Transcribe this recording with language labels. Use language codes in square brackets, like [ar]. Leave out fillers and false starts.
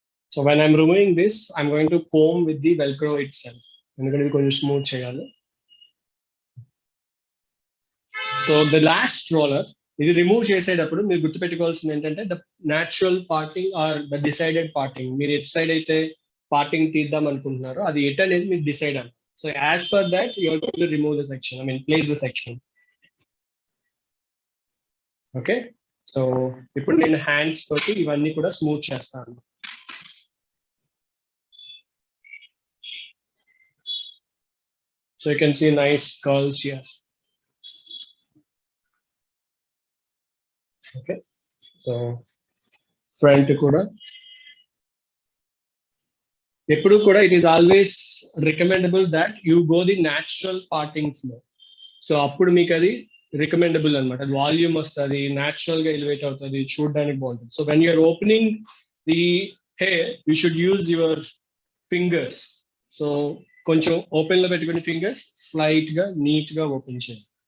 [en] So when I'm removing this, I'm going to comb with the Velcro itself. [te] ఎందుకంటే ఇది కొంచెం smooth చేయాలి. So the last roller ఇది remove చేసేటప్పుడు మీరు గుర్తుపెట్టుకోవాల్సింది ఏంటంటే [en] The natural parting or the decided parting. [te] మీరు ఎటు సైడ్ అయితే పార్టింగ్ తీద్దాం అనుకుంటున్నారో అది ఎట్ అనేది మీరు డిసైడ్ అవ్వాలి. [en] So as per that you are going to remove the section, I mean place the section. [te] Okay, so ఇప్పుడు నేను హ్యాండ్స్ తోటి ఇవన్నీ కూడా స్మూత్ చేస్తాను. [en] So you can see nice curls here. Okay, so front [te] kuda eppudu kuda [en] it is always recommendable that you go the natural parting flow. [te] So appudu meeku adi recommendable anamata. Adi volume vastadi, natural ga elevate avutadi, చూడడానికి బాగుంటుంది. [en] So when you are opening the hair, you should use your fingers. [te] So కొంచెం open లో పెట్టుకుని fingers slight గా neat గా open చేయండి.